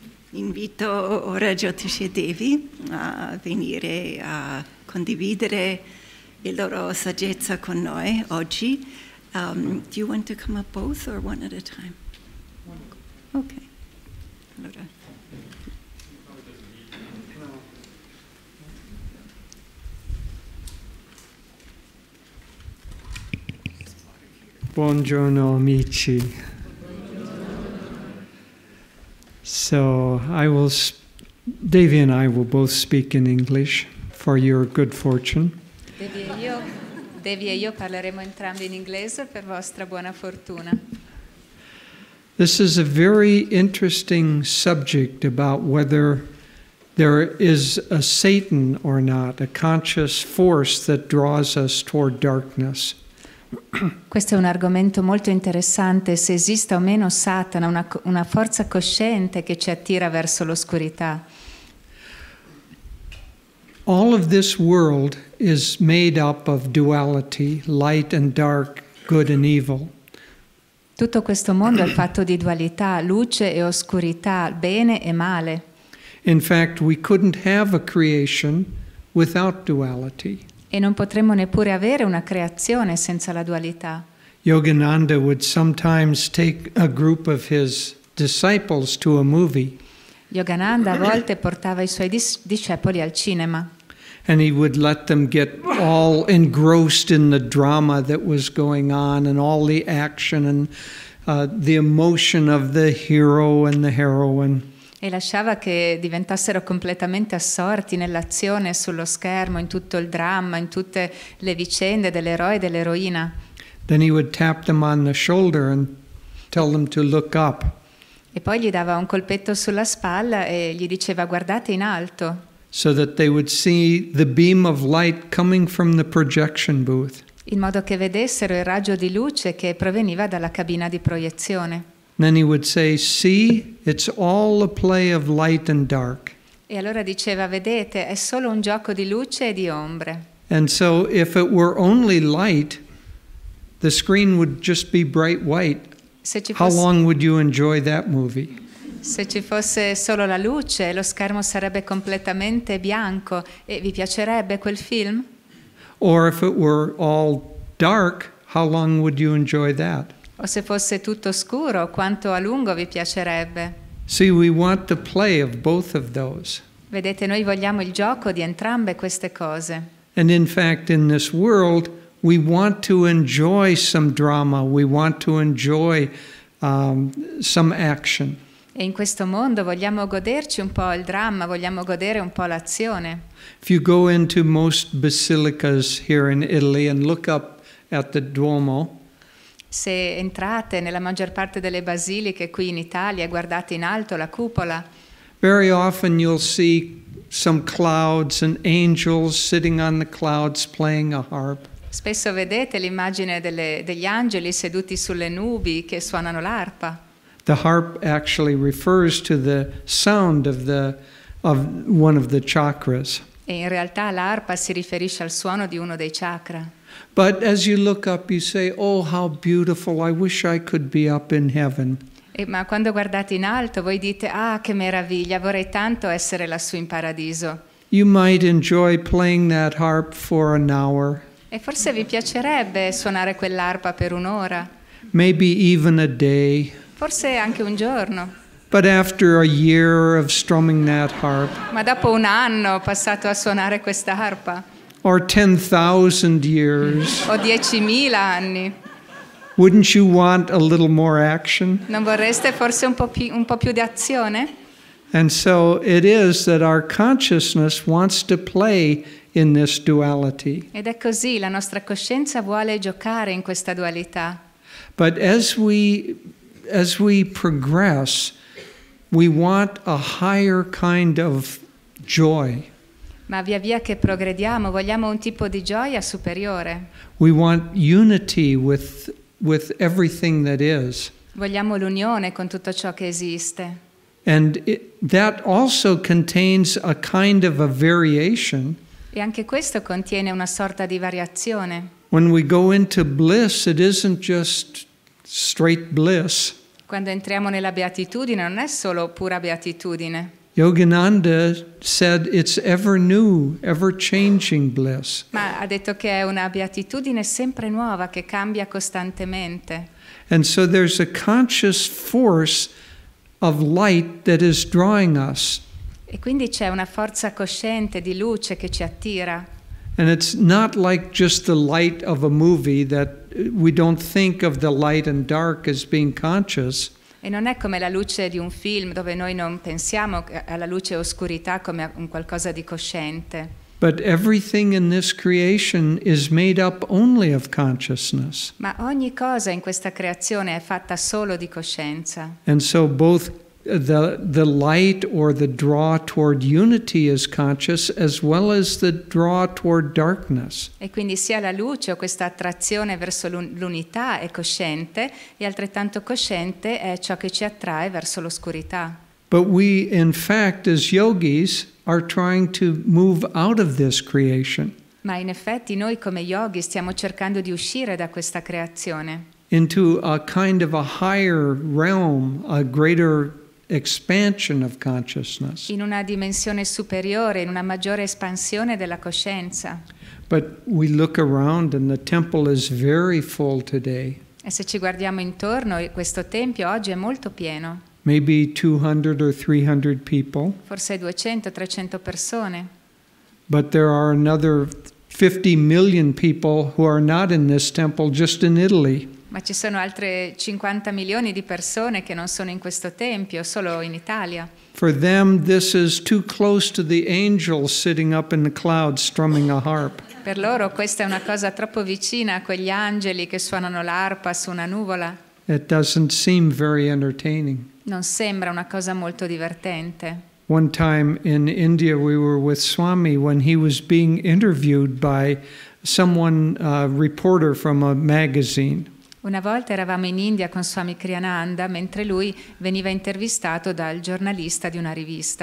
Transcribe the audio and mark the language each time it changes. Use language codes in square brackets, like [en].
[it] Invito ora Jyotish e Devi a venire a condividere la loro saggezza con noi oggi. [en] Do you want to come up both or one at a time? [it] Ok. Allora. Buongiorno amici. [en] So Devi and I will both speak in English for your good fortune. [it] Devi e io parleremo entrambi in inglese per vostra buona fortuna. [en] This is a very interesting subject about whether there is a Satan or not, a conscious force that draws us toward darkness. [it] Questo è un argomento molto interessante, se esiste o meno Satana, una forza cosciente che ci attira verso l'oscurità. [en] All of this world is made up of duality, light and dark, good and evil. [it] Tutto questo mondo è fatto di dualità, luce e oscurità, bene e male. [en] In fact, we couldn't have a creation without duality. [it] E non potremmo neppure avere una creazione senza la dualità. [en] Yogananda would sometimes take a group of his disciples to a movie. [it] Yogananda a volte portava i suoi discepoli al cinema. [en] And he would let them get all engrossed in the drama that was going on and all the action and the emotion of the hero and the heroine. [it] E lasciava che diventassero completamente assorti nell'azione sullo schermo, in tutto il dramma, in tutte le vicende dell'eroe e dell'eroina. [en] Then he would tap them on the shoulder and tell them to look up. [it] E poi gli dava un colpetto sulla spalla e gli diceva guardate in alto. [en] So that they would see the beam of light coming from the projection booth. [it] In modo che vedessero il raggio di luce che proveniva dalla cabina di proiezione. [en] Then he would say, see, it's all a play of light and dark. [it] E allora diceva, vedete, è solo un gioco di luce e di ombre. [en] And so if it were only light, the screen would just be bright white. How long would you enjoy that movie? [it] Se ci fosse solo la luce, lo schermo sarebbe completamente bianco e vi piacerebbe quel film? [en] Or if it were all dark, how long would you enjoy that? [it] O se fosse tutto scuro, quanto a lungo vi piacerebbe? [en] See, we want the play of both of those. [it] Vedete, noi vogliamo il gioco di entrambe queste cose. [en] And in fact, in this world, we want to enjoy some drama. We want to enjoy some action. [it] E in questo mondo vogliamo goderci un po' il dramma, vogliamo godere un po' l'azione. [en] If you go into most basilicas here in Italy and look up at the Duomo, [it] se entrate nella maggior parte delle basiliche qui in Italia e guardate in alto la cupola, [en] very often you'll see some clouds and angels sitting on the clouds playing a harp. [it] Spesso vedete l'immagine degli angeli seduti sulle nubi che suonano l'arpa. [en] The harp actually refers to the sound of one of the chakras. [it] E in realtà l'arpa si riferisce al suono di uno dei chakra. [en] But as you look up, you say, "Oh, how beautiful! I wish I could be up in heaven." [it] Ma quando guardate in alto, voi dite, ah, che meraviglia! Vorrei tanto essere lassù in paradiso. [en] You might enjoy playing that harp for an hour. [it] E forse vi piacerebbe suonare quell'arpa per un'ora. [en] Maybe even a day. [it] Forse anche un giorno. [en] But after a year of strumming that harp, [it] Ma dopo un anno passato a suonare questa arpa, [en] or 10,000 years, [it] o 10.000 anni, [en] wouldn't you want a little more action? [it] non vorreste forse un po' più di azione? [en] And so it is that our consciousness wants to play in this duality. [it] Ed è così, la nostra coscienza vuole giocare in questa dualità. [en] But as we progress, we want a higher kind of joy. [it] Ma via via che progrediamo vogliamo un tipo di gioia superiore. [en] We want unity with everything that is. [it] Vogliamo l'unione con tutto ciò che esiste. [en] And that also contains a kind of a variation. [it] E anche questo contiene una sorta di variazione. [en] When we go into bliss, it isn't just straight bliss. [it] Quando entriamo nella beatitudine non è solo pura beatitudine. [en] Yogananda said it's ever new, ever changing bliss. [it] Ma ha detto che è una beatitudine sempre nuova che cambia costantemente. [en] And so there's a conscious force of light that is drawing us. [it] E quindi c'è una forza cosciente di luce che ci attira. [en] And it's not like just the light of a movie that we don't think of the light and dark as being conscious. [it] E non è come la luce di un film dove noi non pensiamo alla luce e oscurità come a un qualcosa di cosciente. [en] But everything in this creation is made up only of consciousness. [it] Ma ogni cosa in questa creazione è fatta solo di coscienza. [en] And so both the light or the draw toward unity is conscious as well as the draw toward darkness. [it] E quindi sia la luce o questa attrazione verso l'unità è cosciente e altrettanto cosciente è ciò che ci attrae verso l'oscurità. [en] But we, in fact, as yogis, are trying to move out of this creation. [it] Ma in effetti noi come yogi stiamo cercando di uscire da questa creazione. [en] Into a kind of a higher realm, a greater expansion of consciousness. [it] In una dimensione superiore, in una maggiore espansione della coscienza. [en] But we look around and the temple is very full today. [it] E se ci guardiamo intorno, questo tempio oggi è molto pieno. [en] Maybe 200 or 300 people. [it] Forse 200-300 persone. [en] But there are another 50 million people who are not in this temple, just in Italy. [it] Ma ci sono altre 50 milioni di persone che non sono in questo tempio, solo in Italia. [en] For them, this is too close to the angels sitting up in the clouds strumming a harp. [it] Per loro questa è una cosa troppo vicina a quegli angeli che suonano l'arpa su una nuvola. [en] It doesn't seem very entertaining. [it] Non sembra una cosa molto divertente. [en] One time in India, we were with Swami when he was being interviewed by someone, a reporter from a magazine. [it] Una volta eravamo in India con Swami Kriyananda mentre lui veniva intervistato dal giornalista di una rivista.